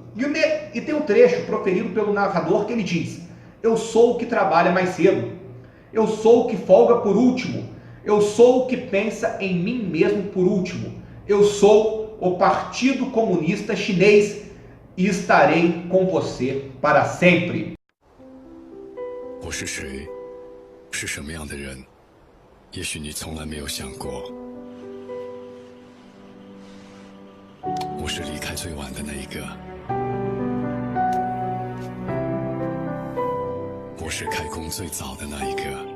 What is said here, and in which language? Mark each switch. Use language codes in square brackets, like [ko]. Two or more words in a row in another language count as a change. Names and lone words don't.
[pt] E tem um trecho proferido pelo narrador que ele diz: eu sou o que trabalha mais cedo, eu sou o que folga por último, eu sou o que pensa em mim mesmo por último, eu sou o Partido Comunista Chinês e estarei com você para sempre. [zh] 我是谁，是什么样的人，也许你从来没有想过。我是离开最晚的那一个， 我是开工最早的那一个。